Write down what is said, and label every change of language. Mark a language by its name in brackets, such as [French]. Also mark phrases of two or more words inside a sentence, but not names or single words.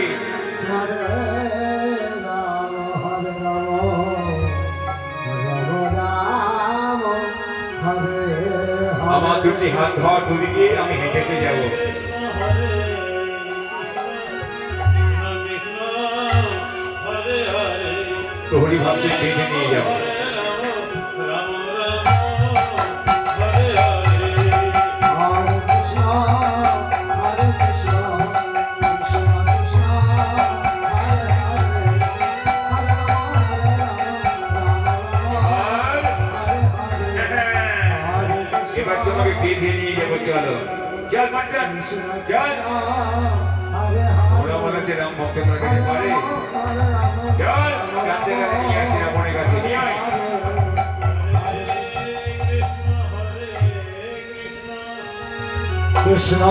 [Sanskrit] हरे राम, हरे राम, राम राम, हरे [Bangla] আমার [Sanskrit] Hare. [Bangla] দুটি হাত ধর, দুদিকে আমি হেঁটে হেঁটে যাবো। প্রহরী ভাবছে বেঁধে নিয়ে যাবো। [Sanskrit] हरे कृष्ण, हरे कृष्ण, कृष्ण कृष्ण, हरे हरे, हरे राम, हरे राम, [Bangla] আর [Sanskrit] हरे हरे, हरे कृष्ण, [Bangla] এবার তোমাকে বেঁধে নিয়ে যাবো, চলো। চল পাট্টান, [Sanskrit] Krishna [Bangla] চল। [Sanskrit] कृष्ण, हरे [Bangla] ওরা [Sanskrit] Hare, [Bangla] মনে হচ্ছে রাম ভক্ত তার কাছে পারে। [Sanskrit] हरे राम, [Bangla] চল, কাঁদতে কাঁদতে নিয়ে আসি রাবণের কাছে, নিয়ে আয়। [Sanskrit] Krishna